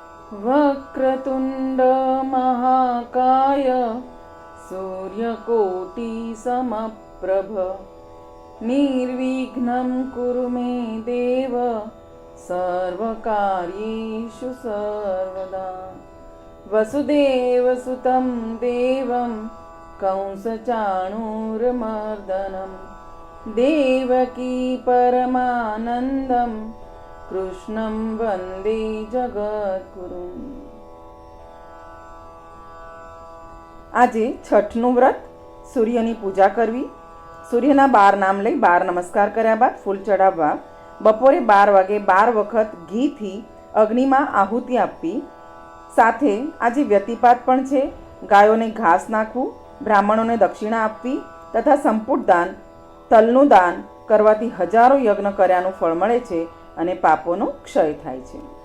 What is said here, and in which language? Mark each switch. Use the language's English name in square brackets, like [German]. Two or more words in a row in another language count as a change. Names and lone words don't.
[Sanskrit] वक्रतुण्ड महाकाय सूर्यकोटि समप्रभ निर्विघ्नं कुरु मे देव सर्वकार्येषु सर्वदा। वसुदेवसुतं देवं कंसचाणूरमर्दनं देवकी परमानन्दं कृष्णं वन्दे जगद्गुरुम्। [Gujarati] આજે છઠનું વ્રત, સૂર્યની પૂજા કરવી, સૂર્યના 12 નામ લઈ 12 નમસ્કાર કર્યા બાદ ફૂલ ચડાવવા, બપોરે 12 વાગે 12 વખત ઘીથી અગ્નિમાં આહુતિ આપવી, સાથે આજે વ્યતિપાત પણ છે, ગાયોને ઘાસ નાખવું, બ્રાહ્મણોને દક્ષિણા આપવી તથા સંપુટ દાન, તલનું દાન કરવાથી હજારો યજ્ઞ કર્યાનું ફળ મળે છે અને પાપોનો ક્ષય થાય છે।